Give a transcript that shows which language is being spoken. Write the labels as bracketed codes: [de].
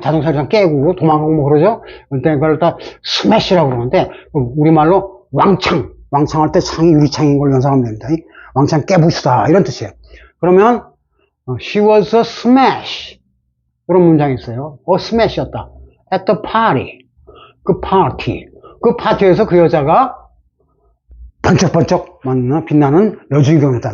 [ko] 자동차를 깨고 도망가고 뭐 그러죠? 근데 그걸 다 스매시라고 그러는데, 우리말로 왕창할 때 창이 유리창인 걸 연상하면 됩니다. 왕창 깨부수다. 이런 뜻이에요. 그러면, [en] she was a smash. [ko] 그런 문장이 있어요. smash였다. [en] at the party. [ko] 그 파티에서 그 여자가 번쩍번쩍 빛나는 여주인공이었다.